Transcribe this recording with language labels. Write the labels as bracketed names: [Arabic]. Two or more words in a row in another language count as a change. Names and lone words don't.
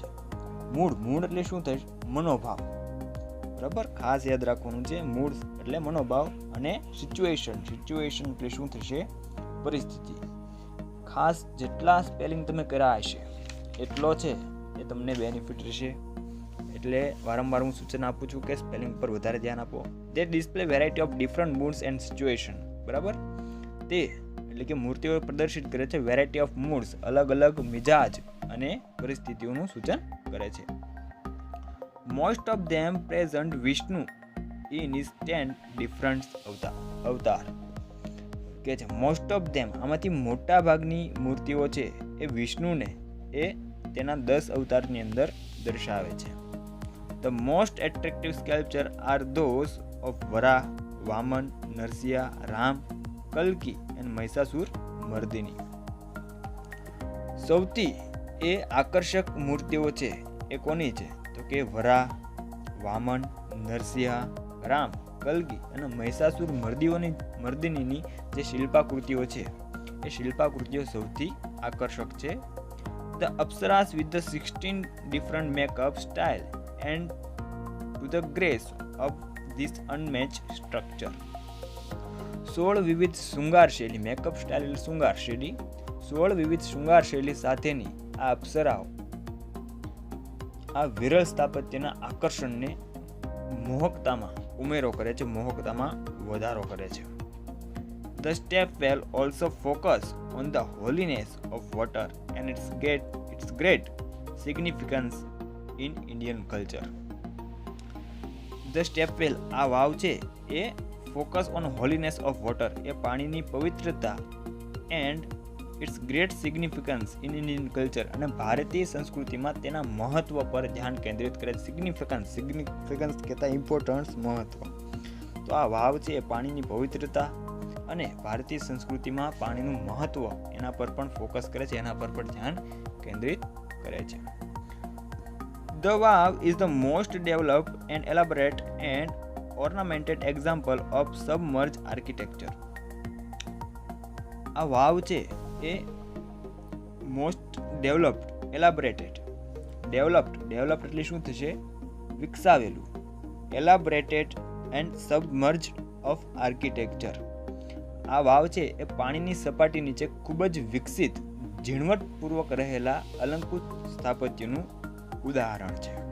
[Gujarati] મૂડ એટલે શું થાય? મનોભાવ. બરાબર, ખાસ યાદ રાખવાનું છે. મૂડ એટલે મનોભાવ. અને સિચ્યુએશન એટલે શું થશે? પરિસ્થિતિ. ખાસ જેટલા સ્પેલિંગ તમે કર્યા હશે એટલો છે એ તમને બેનિફિટ રહેશે. એટલે વારંવાર હું સૂચન આપું છું કે સ્પેલિંગ પર વધારે ધ્યાન આપો. [English] They display variety of different moods and situation. [Gujarati] બરાબર, તે એટલે કે મૂર્તિઓ પ્રદર્શિત કરે છે [English] variety of moods, [Gujarati] અલગ અલગ મિજાજ અને પરિસ્થિતિઓનું સૂચન કરે છે. [English] Most of them present Vishnu in his 10 different અવતાર. [Gujarati] કે છે [English] most of them, [Gujarati] આમાંથી મોટા ભાગની મૂર્તિઓ છે એ વિષ્ણુને એ તેના 10 અવતારની અંદર દર્શાવે છે. [English] The most attractive sculptures are those of Varaha, [Gujarati] વામન, નરસિંહ, રામ, કલ્કી અને મહિષાસુર મર્દિની. સૌથી એ આકર્ષક મૂર્તિઓ છે એ કોની છે? તો કે વરા, વામન, નરસિંહ, રામ, કલ્કી અને મહિષાસુર મર્દિનીની જે શિલ્પાકૃતિઓ છે એ શિલ્પાકૃતિઓ સૌથી આકર્ષક છે. [English] The Apsaras with the 16 different makeup style and to the grace of this unmatched structure. [Gujarati] 16 વિવિધ શૃંગાર શૈલી, [English] makeup style [Gujarati] એટલે શૃંગાર શૈલી, 16 વિવિધ શૃંગાર શૈલી સાથેની આ અપ્સરાઓ આ વિરલ સ્થાપત્યના આકર્ષણને મોહકતામાં ઉમેરો કરે છે, મોહકતામાં વધારો કરે છે. [English] The step well also focus on the holiness of water and its great significance in Indian culture. The step well, [Gujarati] આ વાવ છે એ [English] focus on holiness of water, [Gujarati] એ પાણીની પવિત્રતા [English] and its great significance in Indian culture, [Gujarati] અને ભારતીય સંસ્કૃતિમાં તેના મહત્વ પર ધ્યાન કેન્દ્રિત કરે છે. સિગ્નિફિકન્સ કહેતા ઇમ્પોર્ટન્સ, મહત્વ. તો આ વાવ છે એ પાણીની પવિત્રતા અને ભારતીય સંસ્કૃતિમાં પાણીનું મહત્વ એના પર પણ ફોકસ કરે છે, એના પર પણ ધ્યાન કેન્દ્રિત કરે છે. [English] The Vav is the most developed and elaborate and ornamented example of submerged architecture. [Gujarati] આ વાવ છે એ [English] most developed, elaborated, developed [Gujarati] એટલે શું થશે? વિકસાવેલું. [English] elaborated and submerged of architecture. [Gujarati] આ વાવ છે એ પાણીની સપાટી નીચે ખૂબ જ વિકસિત, ઝીણવટપૂર્વક રહેલા અલંકૃત સ્થાપત્યનું ઉદાહરણ છે.